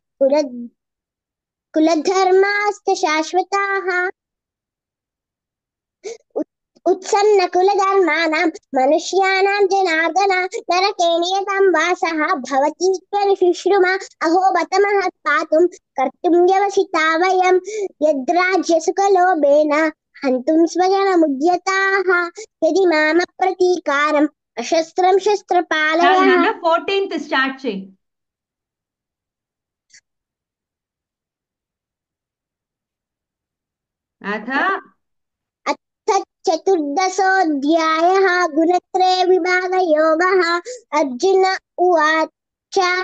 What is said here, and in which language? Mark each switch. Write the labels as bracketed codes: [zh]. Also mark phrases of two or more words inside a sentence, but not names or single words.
[sa] कुलधर्माश्च शाश्वताः उत्सन्नकुलधर्माणां मनुष्याणां जनार्दन नरके नियतं वासः भवतीत्यनुशुश्रुम अहो बत महत्पातुं कर्तुं व्यवसिता वयं यद्राज्यसुखलोभेन हन्तुं स्वजनमुद्यताः यदि मामप्रतीकारम् अशस्त्रं शस्त्रपालयः [te] 14th स्टार्ट చేయి. [sa] अथ चतुर्दशोऽध्यायः गुणत्रय विभागयोगः अर्जुन उवाच